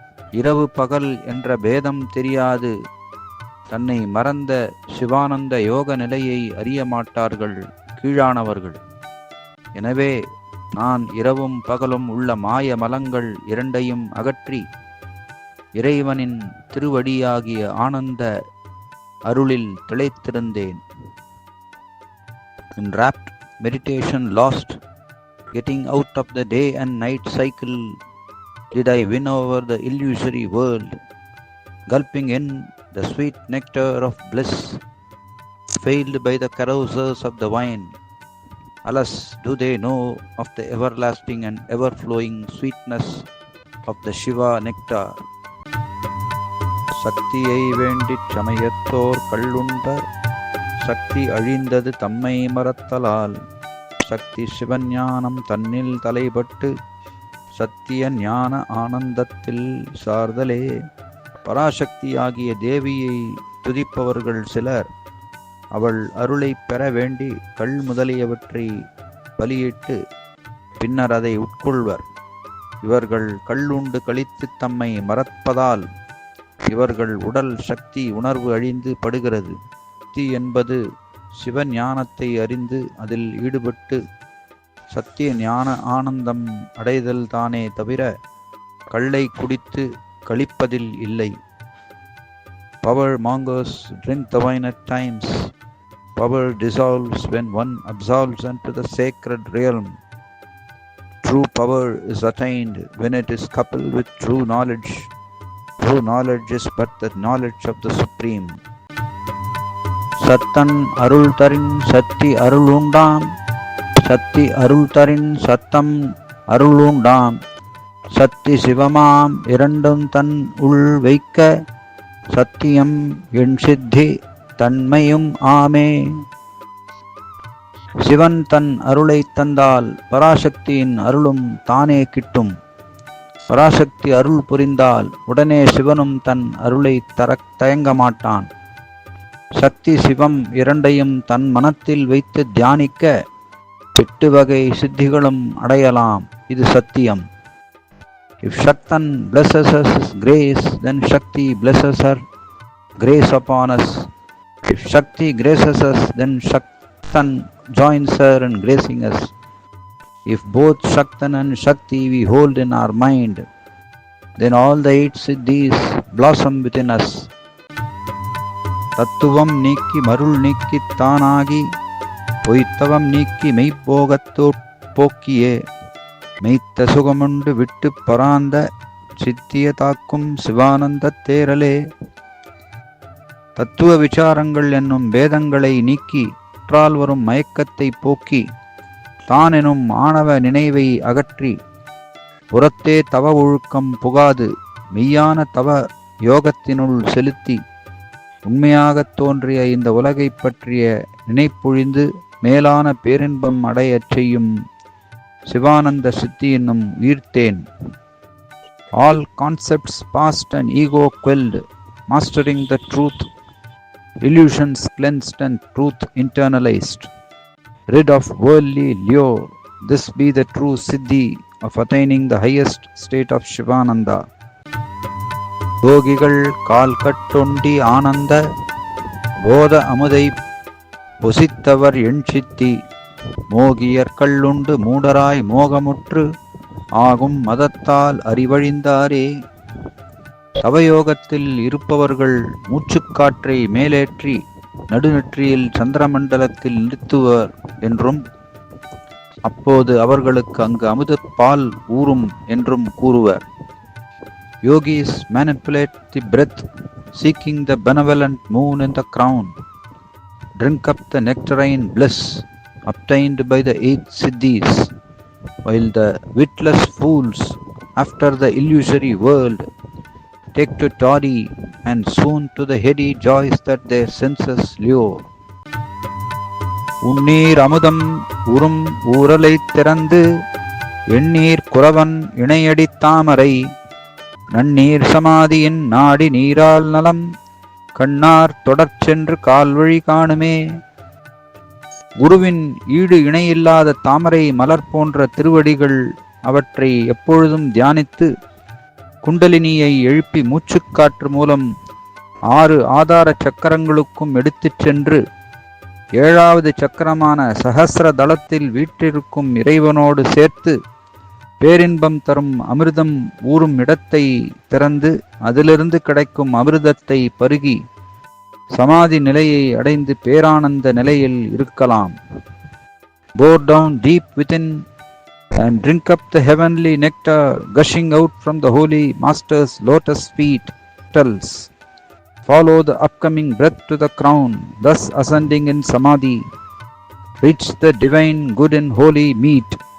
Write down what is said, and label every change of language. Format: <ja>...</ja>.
<ta>இரவு பகல் என்ற பேதம் தெரியாது தன்னை மறந்த சிவானந்த யோக நிலையை அறிய மாட்டார்கள் கீழானவர்கள். எனவே நான் இரவும் பகலும் உள்ள மாய மலங்கள் இரண்டையும் அகற்றி இறைவனின் திருவடியாகிய ஆனந்த அருளில் திளைத்திருந்தேன்.</ta> <en>In rapt meditation lost, getting out of the day and night cycle, did I win over the illusory world, gulping in the sweet nectar of bliss, failed by the carousers of the wine. Alas, do they know of the everlasting and ever-flowing sweetness of the Shiva nectar?</en> <ta>சக்தியை வேண்டிச் சமயத்தோர் கள்ளுண்டர், சக்தி அழிந்தது தம்மை மறத்தலால். சக்தி சிவஞானம் தன்னில் தலைப்பட்டு சத்திய ஞான ஆனந்தத்தில் சார்தலே. பராசக்தியாகிய தேவியை துதிப்பவர்கள் சிலர் அவள் அருளை பெற வேண்டி கள் முதலியவற்றை பலியிட்டு பின்னர் அதை உட்கொள்வர். இவர்கள் கள்ளுண்டு கழித்து தம்மை மறப்பதால் இவர்கள் உடல் சக்தி உணர்வு அழிந்து படுகிறது. சக்தி என்பது சிவஞானத்தை அறிந்து அதில் ஈடுபட்டு சத்திய ஞான ஆனந்தம் அடைதல் தானே தவிர கள்ளை குடித்து கழிப்பதில் இல்லை.</ta> <en>Power mongers drink the wine at times. Power dissolves when one absolves into the sacred realm. True power is attained when it is coupled with true knowledge. True knowledge is but the knowledge of the Supreme.</en> <ta>சத்தன் அருள் தரின் சக்தி அருளுண்டாம், சக்தி அருள் தரின் சத்தம் அருளுண்டாம். சக்தி சிவமாம் இரண்டும் தன் உள் வைக்க, சத்தியம் என் சித்தி தன்மையும் ஆமே. சிவன் தன் அருளை தந்தால் பராசக்தியின் அருளும் தானே கிட்டும். பராசக்தி அருள் புரிந்தால் உடனே சிவனும் தன் அருளை தரத் தயங்க மாட்டான். சக்தி சிவம் இரண்டையும் தன் மனத்தில் வைத்து தியானிக்க 8 வகை சித்திகளும் அடையலாம். இது சத்தியம்.</ta> <en>If Shaktan blesses us grace, then Shakti blesses her grace upon us. If Shakti graces us, then Shaktan joins her in gracing us. If both Shaktan and Shakti we hold in our mind, then all the 8 siddhis blossom within us.</en> <ta>தத்துவம் நீக்கி மருள் நீக்கி தானாகி, பொய்த்தவம் நீக்கி மெய்ப்போகத்தோ போக்கியே, மெய்த்த சுகமுண்டு விட்டு பராந்த சித்திய தாக்கும் சிவானந்த தேரலே. தத்துவ விசாரங்கள் என்னும் பேதங்களை நீக்கி உற்றால் வரும் மயக்கத்தை போக்கி தான் எனும் ஆணவ நினைவை அகற்றி புறத்தே தவ ஒழுக்கம் புகாது மெய்யான தவ யோகத்தினுள் செலுத்தி உண்மையாகத் தோன்றிய இந்த உலகைப் பற்றிய நினைப்பொழிந்து மேலான பேரின்பம் அடையச் செய்யும் சிவானந்த சித்தி என்னும் உயிர்த்தேன்.</ta> <en>All concepts past and ego quelled, mastering the truth, illusions cleansed and truth internalized, rid of worldly lure, this be the true siddhi of attaining the highest state of Shivananda.</en> <ta>யோகிகள் கால் கட்டொண்டி ஆனந்த போத அமுதை பொசித்தவர் எண் சித்தி, மோகியர் கள்ளுண்டு மூடராய் மோகமுற்று ஆகும் மதத்தால் அறிவழிந்தாரே. தவயோகத்தில் இருப்பவர்கள் மூச்சுக்காற்றை மேலேற்றி நடுநெற்றியில் சந்திரமண்டலத்தில் நிறுத்துவர் என்றும், அப்போது அவர்களுக்கு அங்கு அமுத பால் ஊறும் என்றும் கூறுவர்.</ta> <en>Yogis manipulate the breath, seeking the benevolent moon in the crown, drink up the nectarine bliss obtained by the 8 siddhis, while the witless fools, after the illusory world, take to toddy and soon to the heady joys that their senses lure.</en> <ta>உன்னீர் அமுதம் உறும் ஊரலை திறந்து எண்ணீர் குறவன் இணையடித் தாமரை, நன்னீர் சமாதியின் நாடி நீரால் நலம் கண்ணார் தொடர்ச்சென்று கால்வழி காணுமே. குருவின் ஈடு இணையில்லாத தாமரை மலர் போன்ற திருவடிகள். அவற்றை எப்பொழுதும் தியானித்து குண்டலினியை எழுப்பி மூச்சுக்காற்று மூலம் 6 ஆதார சக்கரங்களுக்கும் எடுத்துச் சென்று 7வது சக்கரமான சஹஸ்ர தளத்தில் வீற்றிருக்கும் இறைவனோடு சேர்த்து பேரின்பம் தரும் அமிர்தம் ஊறும் இடத்தை திறந்து அதிலிருந்து கிடைக்கும் அமிர்தத்தை பருகி சமாதி நிலையை அடைந்து பேரானந்த நிலையில் இருக்கலாம்.</ta> <en>Bore down deep within and drink up the heavenly nectar gushing out from the holy master's lotus feet petals. Follow the upcoming breath to the crown, thus ascending in samadhi. Reach the divine good and holy meat.</en>